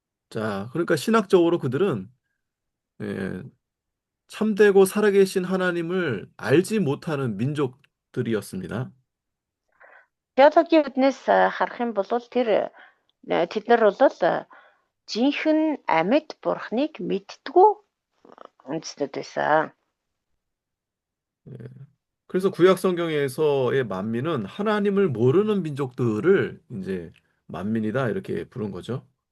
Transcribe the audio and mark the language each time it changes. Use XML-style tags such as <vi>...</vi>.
<ko>자, 그러니까 신학적으로 그들은 예, 참되고 살아계신 하나님을 알지 못하는 민족들이었습니다.</ko> <mn>Теологийн үднээс харах юм бол тэд нар бол жинхэнэ амьд бурхныг мэддэггүй үндэстнүүд байсан.</mn> <ko>예, 그래서 구약 성경에서의 만민은 하나님을 모르는 민족들을 이제 만민이다 이렇게 부른 거죠.</ko>